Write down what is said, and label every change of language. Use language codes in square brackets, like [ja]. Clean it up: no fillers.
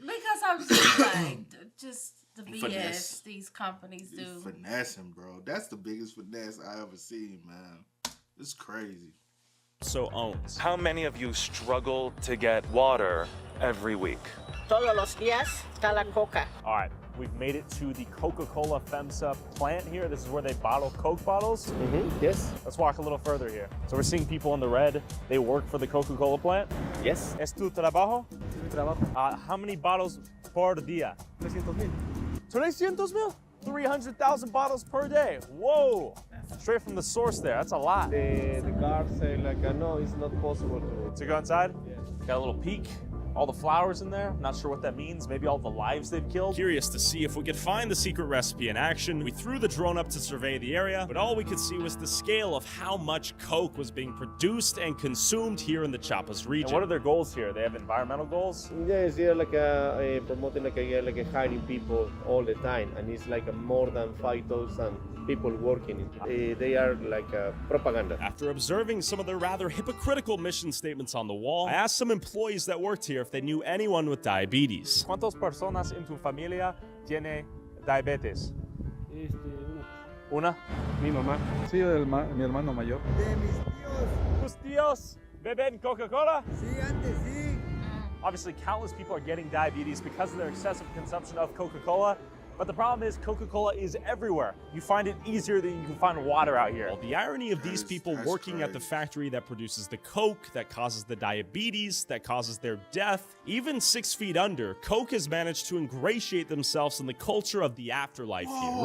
[en] Because I'm just like, just the BS Finesse. these companies do. Finessing, bro. That's the biggest finesse I ever seen, man. It's crazy. So owns. How many of you struggle to get water every week? [es] Todos los días está la Coca. [en] All right, we've made it to the Coca-Cola FEMSA plant here. This is where they bottle Coke bottles. Yes. Let's walk a little further here. So we're seeing people in the red. They work for the Coca-Cola plant. Yes. [es] ¿Es tu trabajo? Mi trabajo. [en] How many bottles [es] por día? [en] 300,000. 300,000? 300,000 bottles per day. Whoa. Straight from the source there. That's a lot. The guards say no, it's not possible to go inside? Yeah. Got a little peek. All the flowers in there. Not sure what that means. Maybe all the lives they've killed. Curious to see if we could find the secret recipe in action, we threw the drone up to survey the area, but all we could see was the scale of how much Coke was being produced and consumed here in the Chiapas region. And what are their goals here? They have environmental goals? Yes, they're promoting hiring people all the time, and it's more than 5,000 people working. They are propaganda. After observing some of the rather hypocritical mission statements on the wall, I asked some employees that worked here if they knew anyone with diabetes. [es] ¿Cuántas personas en tu familia tiene diabetes? Una. Mi mamá. Sí, mi hermano mayor. De mis tíos. ¿Tus tíos beben Coca-Cola? Sí, antes sí. [en] Obviously, countless people are getting diabetes because of their excessive consumption of Coca-Cola. But the problem is Coca-Cola is everywhere. You find it easier than you can find water out here. Well, the irony of these people working at the factory that produces the Coke, that causes the diabetes, that causes their death, even 6 feet under, Coke has managed to ingratiate themselves in the culture of the afterlife here.